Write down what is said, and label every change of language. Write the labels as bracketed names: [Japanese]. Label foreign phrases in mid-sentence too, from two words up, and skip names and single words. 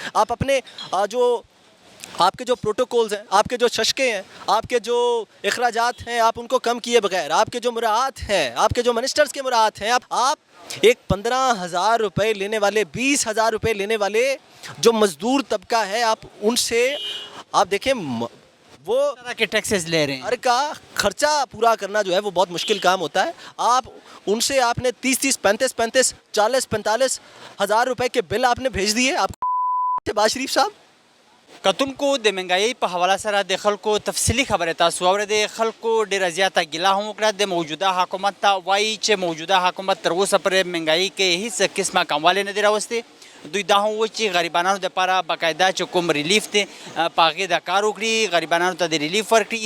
[Urdu] آپ اپنے آپ کے جو پروٹوکولز ہیں، آپ کے جو ششکے ہیں، آپ کے جو اخراجات ہیں، آپ ان کو کم کیے بغیر، آپ کے جو مراعات ہیں، آپ کے جو منسٹرز کے مراعات ہیں، آپ ایک 15,000 روپے لینے والے، 20,000 روپے لینے والے جو مزدور طبقہ ہے، آپ ان سے آپ دیکھیں وہ طرح کے ٹیکسز لے رہے ہیں. گھر کا خرچہ پورا کرنا جو ہے وہ بہت مشکل کام ہوتا ہے. آپ ان سے آپ نے 30 35 40 45 ہزار روپے کے بل آپ نے بھیج دیے. آپ شہباز شریف صاحب [Pashto] کتن کو د مهنګایي په حواله سره د خلکو تفصیلی خبره تاسو اوریدئ. خلکو ډیره زیاته ګیله هم وکړه د موجوده حکومت ته، وایي چې موجوده حکومت تر اوسه پورې مهنګایي کې هیڅ قسمه کموالی نه دی راوستی. دوی دا هم وایي چې غریبانو دپاره باقاعده چې کوم ریلیف دی په هغې د کار وکړي، غریبانو ته د ریلیف ورکړي.